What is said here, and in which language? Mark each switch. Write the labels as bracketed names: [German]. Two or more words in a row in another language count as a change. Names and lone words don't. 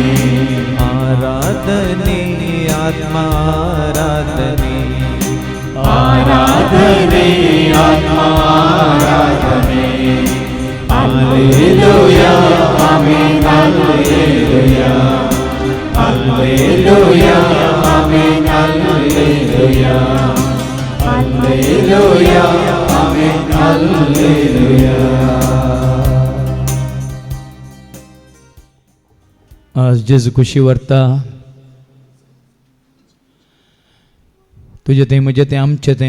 [Kannada] ಆರಾಧನೆ ಆತ್ಮಾರಾಧನೆ, ಆರಾಧನೆ ಆತ್ಮಾರಾಧನೆ. [Hebrew] הללויה אמן הללויה הללויה, Amen. הללויה הללויה אמן הללויה. [Konkani] आज जेजू खुशी व्हरता तुझे तें म्हजें तें आमचें तें